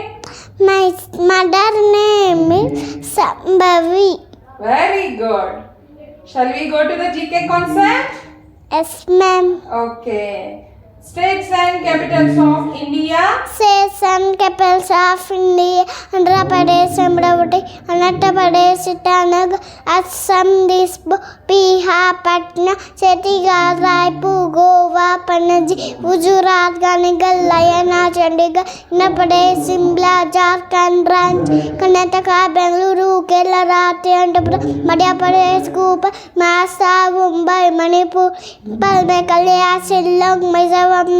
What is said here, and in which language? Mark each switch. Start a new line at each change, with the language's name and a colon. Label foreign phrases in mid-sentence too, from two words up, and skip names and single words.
English: My mother name is Sambhavi. Very good. Shall we go to the GK concept? Yes, ma'am. Okay. States and capitals of India. States and capitals of India: Andhra Pradesh, Amravati, Arunachal Pradesh, Itanagar, Assam, Bihar, Patna, Chhattisgarh, Raipur, Goa, Panaji, Gujarat, Ganegal, Layana, Chandigarh, Andhra Pradesh, Shimla, Jharkhand, Ranchi, Karnataka, Bengaluru, Kerala, Trivandrum, Madhya Pradesh, Bhopal, Maharashtra, Mumbai, Manipur, Meghalaya, Shillong, Mysore,